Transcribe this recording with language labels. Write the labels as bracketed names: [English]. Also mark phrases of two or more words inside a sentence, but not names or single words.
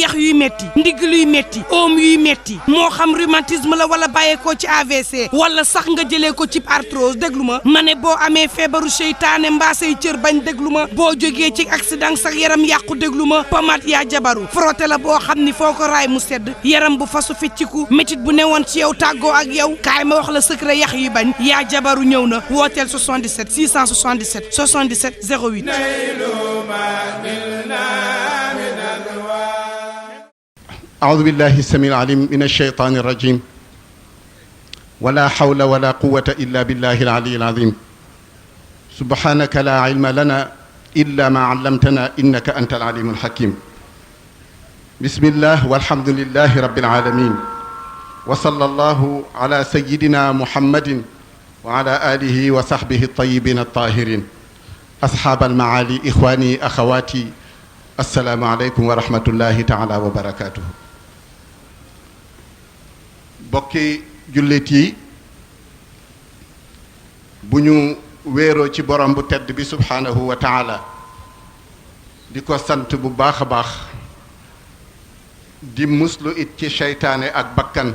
[Wolof] yax yuy metti ndigg luy metti oom yuy metti moo xam rhumatisme la wala bàyyeekoo ci AVC wala sax nga jëlee ko ci arthrose déglu ma ne boo amee feebaru seytaane mbaa say cër bañ déglu ma boo jógee ci accident sax yaram yàqu déglu ma pommade yaa jabaru frotté la boo xam ni foo ko raay mu sedd yaram bu fasu fecciku métit bu newoon ci yow tàggoo ak yow kaay ma wax la secret yax yi bañ yaa jabaru ñëw na wooteel 77 677 77 08 [Arabic] أعوذ بالله السميع العليم من الشيطان الرجيم ولا حول ولا قوة إلا بالله العلي العظيم سبحانك لا علم لنا إلا ما علمتنا إنك أنت العليم الحكيم بسم الله والحمد لله رب العالمين وصلى الله على سيدنا محمد وعلى آله وصحبه الطيبين الطاهرين أصحاب المعالي إخواني أخواتي السلام عليكم ورحمة الله تعالى وبركاته [Wolof] bokki jullit yi bu ñu wéeroo ci borom bu tedd bi [Arabic] سبحانه وتعالى [Wolof] di ko sant bu baax a baax di muslu it ci seytaane ak bakkan